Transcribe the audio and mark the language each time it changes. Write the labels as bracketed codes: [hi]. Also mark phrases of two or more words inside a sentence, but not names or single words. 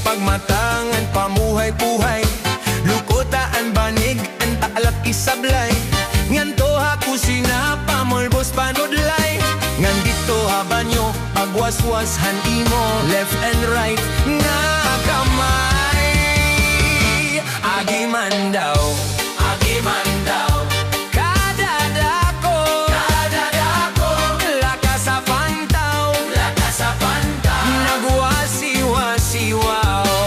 [war] kamatangan pamuhay-puhay, lukotaan banig ang taalak isablay. Nganto ako sinapamolbos panudlay, ngan dito habanyo pagwaswashan imo [en] left and right [war] nga kamay. Agiman daw, agiman daw, kadadako, kadadako, lakas sa pantaw, lakas sa pantaw, nagwasiwasiwaw.